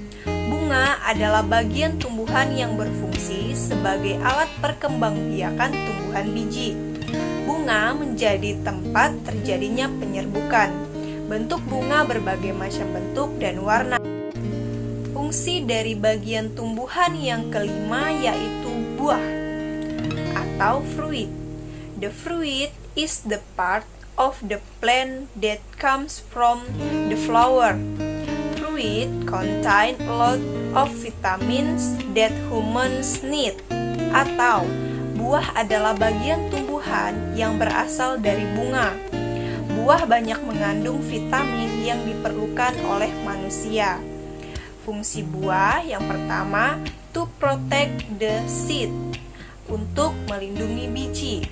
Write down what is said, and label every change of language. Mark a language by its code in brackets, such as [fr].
[id] Bunga adalah bagian tumbuhan yang berfungsi sebagai alat perkembangbiakan tumbuhan biji. Bunga menjadi tempat terjadinya penyerbukan. Bentuk bunga berbagai macam bentuk dan warna. Fungsi dari bagian tumbuhan yang kelima yaitu buah atau fruit. [en] The fruit is the part of the plant that comes from the flower. Fruit contain a lot of vitamins that humans need. [id] Atau buah adalah bagian tumbuhan yang berasal dari bunga. Buah banyak mengandung vitamin yang diperlukan oleh manusia. Fungsi buah yang pertama, [en] to protect the seed, [id] untuk melindungi biji.